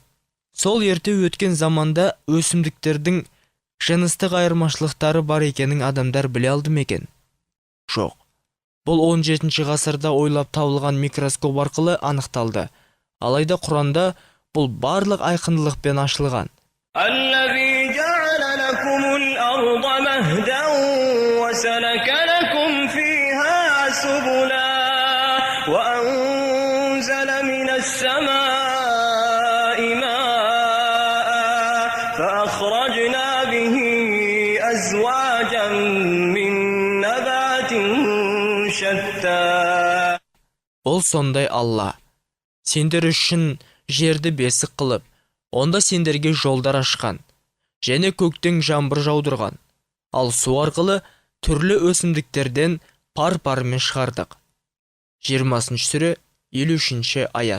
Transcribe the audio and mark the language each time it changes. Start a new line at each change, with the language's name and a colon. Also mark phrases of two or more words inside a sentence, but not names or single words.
Kazakh: Сол ерте өткен заманда өсімдіктердің жыныстық айырмашылықтары бар екенін адамдар біле алды ма екен? Жоқ. Бұл 17 ғасырда ойлап табылған микроскоп арқылы анықталды. Алайда Құранда бұл барлық айқындылықпен ашылған.
Arabic: الذي جعل لكم الأرض مهدا وسلك لكم فيها سبلا وأنزل من السماء ماء فأخرجنا به أزواجا من نبات شتى.
Kazakh: Ол сондай Алла, сендер үшін жерді бесік қылып, онда сендерге жолдар ашқан, және көктен жаңбыр жаудырған, ал су арқылы түрлі өсімдіктерден пар-парымен шығардық. 20 сүре 53 аят.